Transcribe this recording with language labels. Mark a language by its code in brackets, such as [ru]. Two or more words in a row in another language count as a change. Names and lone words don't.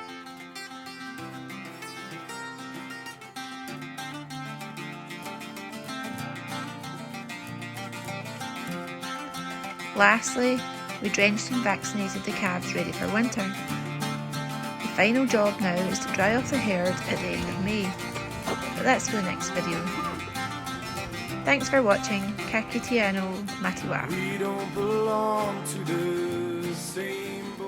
[en] Lastly, we drenched and vaccinated the calves ready for winter. The final job now is to dry off the herd at the end of May, but that's for the next video. Thanks for watching. [mi] Ka kite anō, mā te wā. [en] We don't belong to the same